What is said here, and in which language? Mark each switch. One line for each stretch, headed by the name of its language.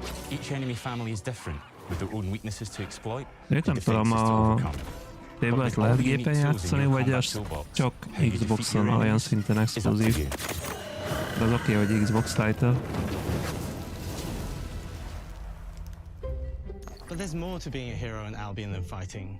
English: Each enemy family is different, with their own weaknesses to exploit and defenses to overcome.
Hungarian: Fable-t lehet gépen játszani, vagy az csak Xbox-on olyan szinten exkluzív? De az oké, hogy Xbox title.
English: But there's more to being a hero in Albion than fighting.